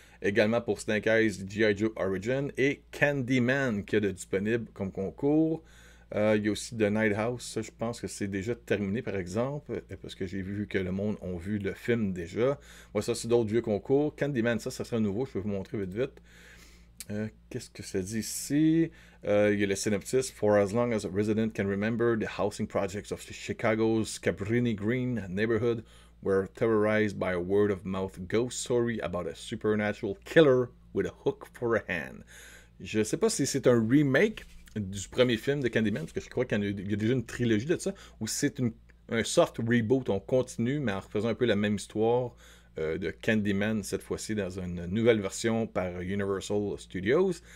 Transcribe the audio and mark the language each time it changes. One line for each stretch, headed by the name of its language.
French: Également pour Snake Eyes, G.I. Joe Origin. Et Candyman qui est disponible comme concours. Il y a aussi The Night House. Ça, je pense que c'est déjà terminé, par exemple. Parce que j'ai vu que le monde a vu le film déjà. Ouais, ça, c'est d'autres vieux concours. Candyman, ça sera nouveau. Je vais vous montrer vite vite. Qu'est-ce que ça dit ici? Il y a le synopsis.
English: For as long as a resident can remember, the housing projects of Chicago's Cabrini Green neighborhood were terrorized by a word-of-mouth ghost story about a supernatural killer with a hook for a hand.
French: Je ne sais pas si c'est un remake du premier film de Candyman, parce que je crois qu'il y a déjà une trilogie de ça, ou si c'est un soft reboot. On continue, mais en refaisant un peu la même histoire de Candyman, cette fois-ci dans une nouvelle version par Universal Studios.